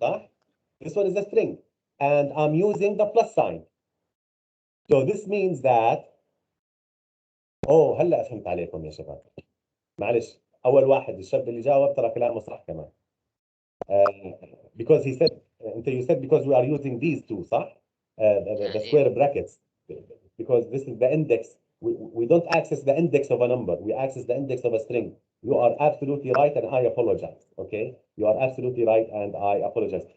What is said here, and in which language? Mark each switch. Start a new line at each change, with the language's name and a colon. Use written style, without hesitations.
Arabic: صح؟
English: This one is a string. And I'm using the plus sign. So this means that
Arabic: هلا فهمت عليكم يا شباب. معلش اول واحد الشاب اللي جاوب ترى كلامه صح كمان.
English: Because he said you said because we are using these two
Arabic: صح؟
English: the square brackets, because this is the index. We don't access the index of a number. We access the index of a string. You are absolutely right, and I apologize. Okay, you are absolutely right, and I apologize.